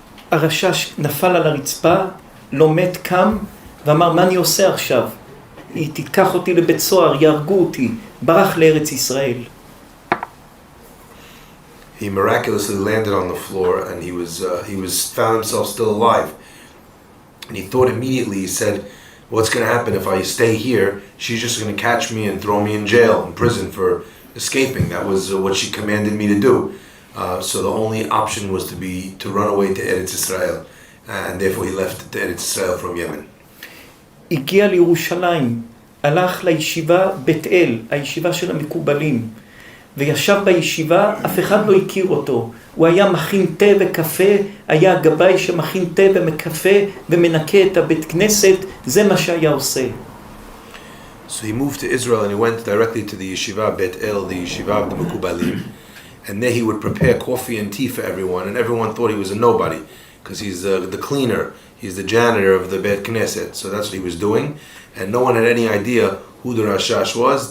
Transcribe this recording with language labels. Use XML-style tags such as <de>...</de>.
<he>הרשש נפל על הרצפה, לא מת, קם, ואמר, מה אני עושה עכשיו? היא תיקח אותי לבית סוהר, יהרגו אותי, ברח לארץ ישראל.</he> <en>He miraculously landed on the floor, and he found himself still alive. And he thought immediately, he said, what's going to happen if I stay here? She's just going to catch me and throw me in jail, in prison for escaping. That was what she commanded me to do. So the only option was to run away to Eretz Israel, and therefore he left to Eretz Israel from Yemen.</en> <he>הגיע לירושלים, הלך לישיבה בית אל, הישיבה של המקובלים, וישב בישיבה, אף אחד לא הכיר אותו. הוא היה מכין תה וקפה, היה גבאי שמכין תה וקפה ומנקה את הבית כנסת, זה מה שהיה עושה.</he> <en>So he moved to Israel and he went directly to the yeshiva Bet El, the yeshiva of the Mekubalim, and there he would prepare coffee and tea for everyone, and everyone thought he was a nobody because he's the cleaner, he's the janitor of the Bet Knesset. So that's what he was doing, and no one had any idea who the Rashash was.</en>